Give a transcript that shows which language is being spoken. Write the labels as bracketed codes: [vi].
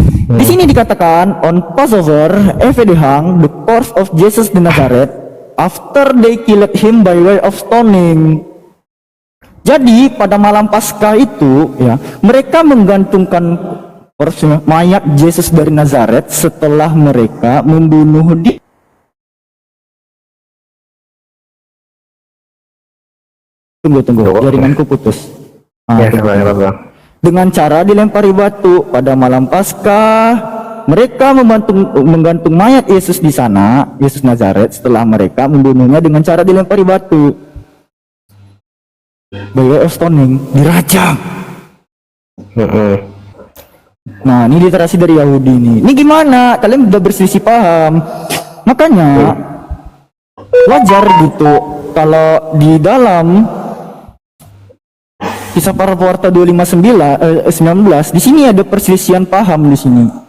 [id] Di sini dikatakan, [en] on Passover, they hung the corpse of Jesus the Nazareth after they killed him by way of stoning. [id] Jadi pada malam Paskah itu ya, mereka menggantungkan mayat Yesus dari Nazaret setelah mereka membunuh dia. Tunggu, jaringanku putus. Dengan cara dilempari batu pada malam Paskah, mereka menggantung mayat Yesus di sana, Yesus Nazaret, setelah mereka membunuhnya dengan cara dilempari batu. [en] by way of stoning, [id] dirajam. Mm-mm. Nah, ini literasi dari Yahudi nih. Ini gimana? Kalian udah berselisih paham. Makanya wajar gitu kalau di dalam Kisah Para Pewarta 19 di sini ada perselisihan paham di sini.